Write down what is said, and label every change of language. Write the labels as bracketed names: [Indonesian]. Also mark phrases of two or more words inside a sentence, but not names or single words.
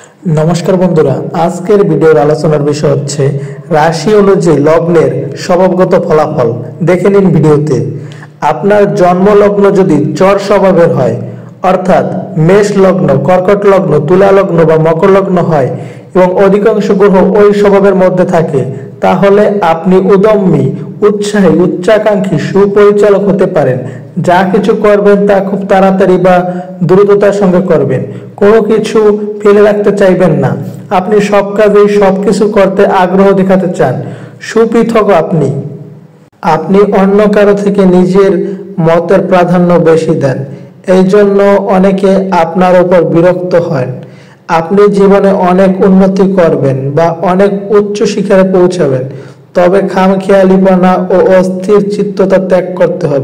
[Bangla] নমস্কার বন্ধুরা আজকের ভিডিওর আলোচনার বিষয় হচ্ছে রাশি অনুযায়ী লগ্নের স্বভাবগত ফলাফল দেখে নিন ভিডিওতে। আপনার জন্ম লগ্ন যদি চর স্বভাবের হয় অর্থাৎ মেষ লগ্ন, কর্কট লগ্ন, তুলা লগ্ন বা মকর লগ্ন হয় এবং অধিকাংশ গ্রহ ওই স্বভাবের মধ্যে থাকে তাহলে আপনি উদ্যমী, উৎসাহী, উচ্চাকাঙ্ক্ষী, সুপরিচালক হতে পারেন। যা কিছু করবেন তা খুব তাড়াতাড়ি বা দ্রুততার সঙ্গে করবেন, কোনো কিছু ফেলে রাখতে চাইবেন না। আপনি সব কাজেই সবকিছু করতে আগ্রহ দেখাতে চান, সুপৃথক আপনি আপনি অন্য কারো থেকে নিজের মতের প্রাধান্য বেশি দেন, এই জন্য অনেকে আপনার উপর বিরক্ত হয়। আপনি জীবনে অনেক উন্নতি করবেন বা অনেক উচ্চ শিখরে পৌঁছাবেন, তবে খামখেয়ালিপনা ও অস্থির চিত্ততা ত্যাগ করতে হবে।